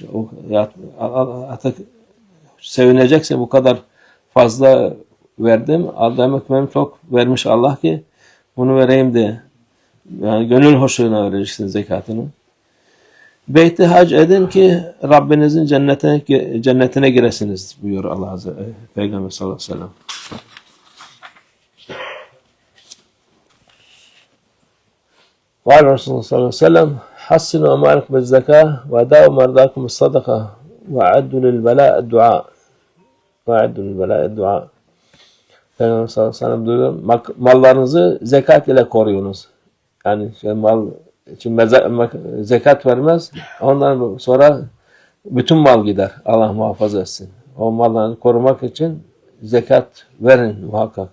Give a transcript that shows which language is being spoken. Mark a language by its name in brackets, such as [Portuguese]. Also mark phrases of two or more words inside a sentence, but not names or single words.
[Turkish] Artık sevineceksin bu kadar fazla verdim. Demek benim çok vermiş Allah ki bunu vereyim diye. Yani gönül hoşluğuna vereceksin zekatını. Beyti hac edin ki Rabbinizin cennetine giresiniz buyuruyor Allah Azze Peygamber [Arabic] صلى الله عليه وسلم. قال رسول الله صلى الله عليه وسلم حسنوا أموالكم بالزكاة وداووا مرضاكم بالصدقة وأعدوا للبلاء الدعاء Peygamber صلى الله عليه وسلم [Turkish] diyor, mallarınızı zekat ile koruyunuz. Yani zekat vermez, ondan sonra bütün mal gider. Allah muhafaza etsin. O mallarını korumak için zekat verin muhakkak.